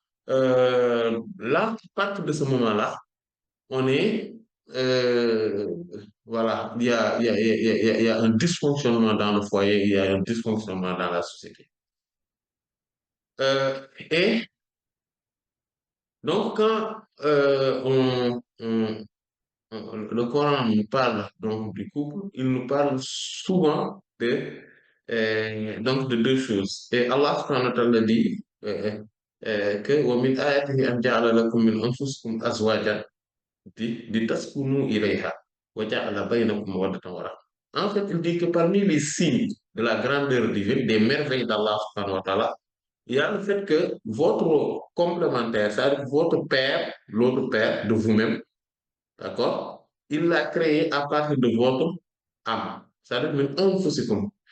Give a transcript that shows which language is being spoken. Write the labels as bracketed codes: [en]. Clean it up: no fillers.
[fr] Là, à partir de ce moment-là, on est, euh, voilà, il y a un dysfonctionnement dans le foyer, il y a un dysfonctionnement dans la société. Et donc, quand le Coran nous parle donc du couple, il nous parle souvent donc de deux choses. Et Allah subhanahu wa ta'ala dit que [ar] وَمِنْ آيَاتِهِ أَنْ جَعَلَ لَكُم مِّنْ أَنفُسِكُمْ أَزْوَاجًا لِتَسْكُنُوا إِلَيْهَا وَجَعَلَ بَيْنَكُم مَّوَدَّةً وَرَحْمَةً. [fr] En fait, il dit que parmi les signes de la grandeur divine, des merveilles d'Allah subhanahu wa ta'ala, il y a le fait que votre complémentaire, c'est-à-dire votre père, l'autre père de vous-même, d'accord? Il l'a créé à partir de votre âme. C'est-à-dire même un fou, c'est comme.